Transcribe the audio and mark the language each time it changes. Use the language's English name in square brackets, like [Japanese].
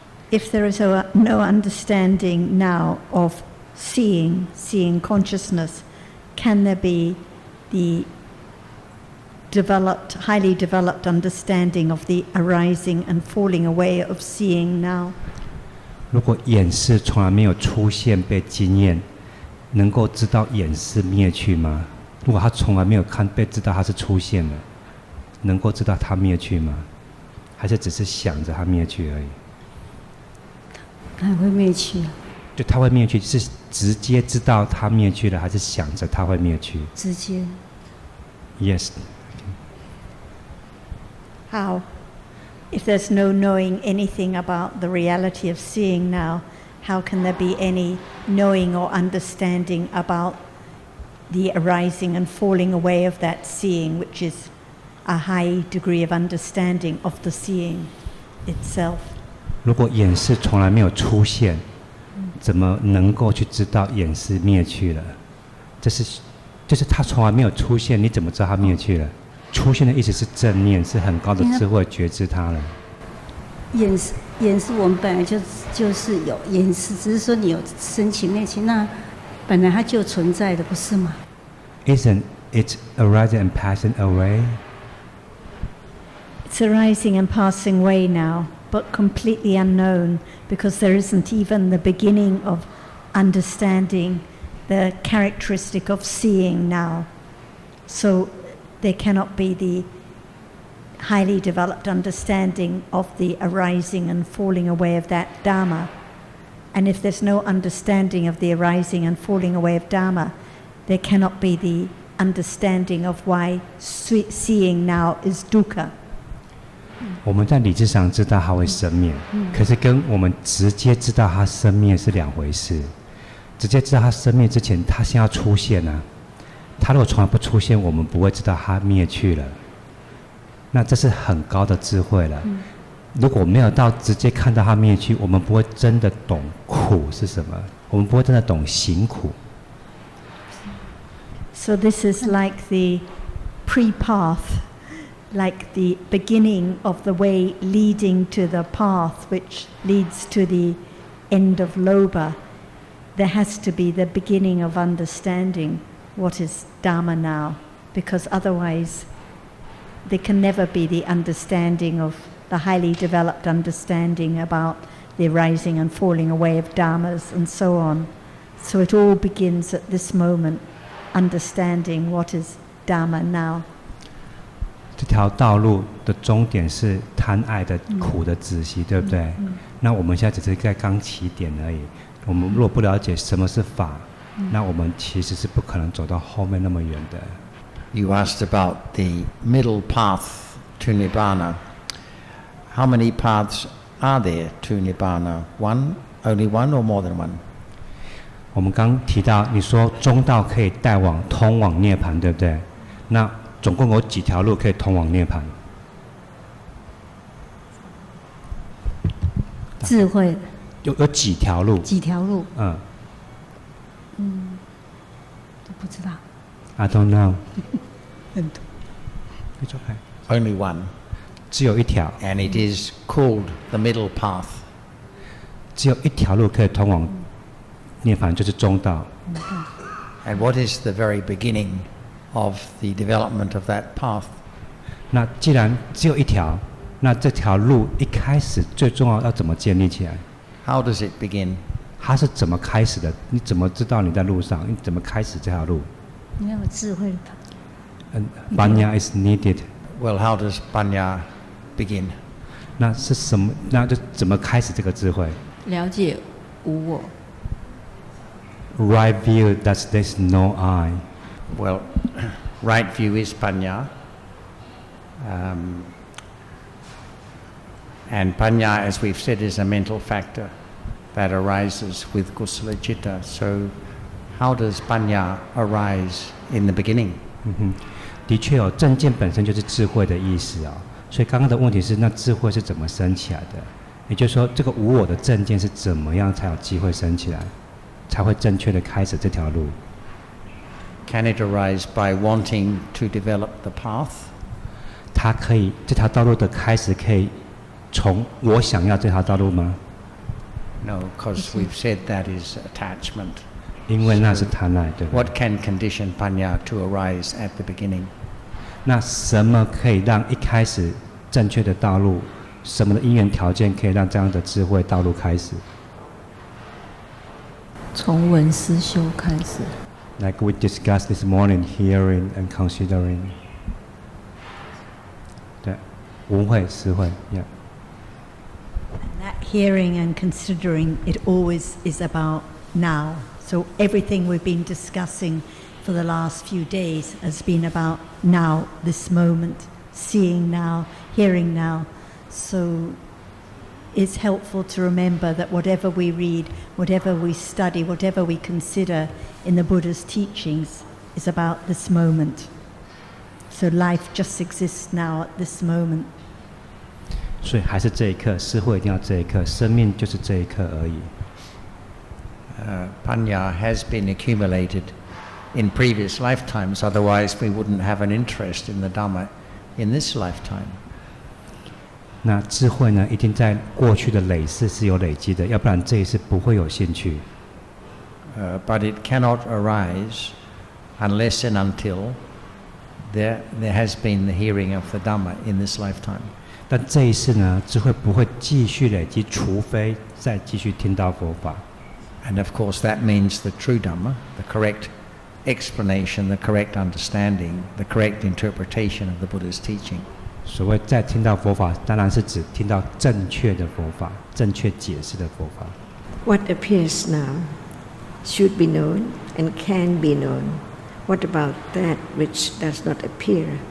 [English] If there is no understanding now of seeing consciousness, can there be the highly developed understanding of the arising and falling away of seeing now? [Chinese] 如果眼识从来没有出现被经验，能够知道眼识灭去吗？如果他从来没有被知道它是出现了，能够知道它灭去吗？还是只是想着它灭去而已？它会灭去啊。就它会灭去，是直接知道它灭去了，还是想着它会灭去？直接。 [English] Yes. How? If there's no knowing anything about the reality of seeing now, how can there be any knowing or understanding about the arising and falling away of that seeing, which is a high degree of understanding of the seeing itself? [Chinese] 如果眼识从来没有出现，怎么能够去知道眼识灭去了？就是它从来没有出现，你怎么知道它灭去了？出现的意思是正念，是很高的智慧觉知它了。眼识我们本来就是有眼识，只是说你有升起内起，那本来它就存在的，不是吗？ [English] Isn't it arising and passing away? It's arising and passing away now, but completely unknown, because there isn't even the beginning of understanding the characteristic of seeing now. So there cannot be the highly developed understanding of the arising and falling away of that Dharma. And if there's no understanding of the arising and falling away of Dharma, there cannot be the understanding of why seeing now is dukkha. [Chinese] 我们在理智上知道它会生灭，可是跟我们直接知道它生灭是两回事。直接知道它生灭之前，它先要出现啊。它如果从来不出现，我们不会知道它灭去了。那这是很高的智慧了。如果没有到直接看到它灭去，我们不会真的懂苦是什么，我们不会真的懂行苦。 [English] So this is like the pre-path, like the beginning of the way leading to the path which leads to the end of Lobha. There has to be the beginning of understanding what is Dharma now, because otherwise there can never be the understanding of the highly developed understanding about the rising and falling away of Dharmas and so on. So it all begins at this moment, understanding what is Dharma now. [Chinese] 这条道路的终点是贪爱的苦的止息，对不对？那我们现在只是在刚起点而已。我们如果不了解什么是法，那我们其实是不可能走到后面那么远的。 [English] You asked about the middle path to Nibbana. How many paths are there to Nibbana? One, only one, or more than one? [Chinese] 我们刚提到，你说中道可以通往涅槃，对不对？那总共有几条路可以通往涅槃？智慧有几条路？几条路？都不知道。 [English] I don't know. [Chinese] 很多。 [English] It's okay. Only one. [Chinese] 只有一条。 [English] And it is called the middle path. [Chinese] 只有一条路可以通往涅槃，就是中道。 [English] And what is the very beginning of the development of that path? [Chinese] 那既然只有一条，那这条路一开始最重要要怎么建立起来？ [English] How does it begin? [Chinese] 它是怎么开始的？你怎么知道你在路上？你怎么开始这条路？你要有智慧的。 [English] Panya is needed. Well, how does Panya begin? [Chinese] 那是什么？那就怎么开始这个智慧？了解无我。 [English] Right view that there's no I. Well, right view is Panya. And Panya, as we've said, is a mental factor that arises with Kusala Chitta. So how does Panya arise in the beginning? [Chinese] 的确有正见本身就是智慧的意思啊，所以刚刚的问题是，那智慧是怎么升起来的？也就是说，这个无我的正见是怎么样才有机会升起来，才会正确的开始这条路？ [English] Can it arise by wanting to develop the path? [Chinese] 它可以这条道路的开始可以从我想要这条道路吗？ [English] No, because we've said that is attachment. [Chinese] 因为那是贪爱，对吧？ [English] What can condition Panya to arise at the beginning? [Chinese] 那什么可以让一开始正确的道路，什么的因缘条件可以让这样的智慧道路开始？从闻思修开始。 [English] Like we discussed this morning, hearing and considering. [Chinese] 对，闻慧、思慧 ， [English] yeah. That hearing and considering, it always is about now. So everything we've been discussing for the last few days has been about now, this moment, seeing now, hearing now. So it's helpful to remember that whatever we read, whatever we study, whatever we consider in the Buddha's teachings is about this moment. So life just exists now at this moment. [Chinese] 所以还是这一刻，思慧一定要这一刻，生命就是这一刻而已。 [English] Panya has been accumulated in previous lifetimes, otherwise we wouldn't have an interest in the Dhamma in this lifetime. [Chinese] 那智慧呢，一定在过去的累世是有累积的，要不然这一世不会有兴趣。 [English] But it cannot arise unless and until there has been the hearing of the Dhamma in this lifetime. [Chinese] 但这一世呢，智慧不会继续累积，除非再继续听到佛法。 [English] And of course that means the true Dhamma, the correct explanation, the correct understanding, the correct interpretation of the Buddha's teaching. [Chinese] 所谓再听到佛法，当然是指听到正确的佛法，正确解释的佛法。 [English] What appears now should be known and can be known. What about that which does not appear?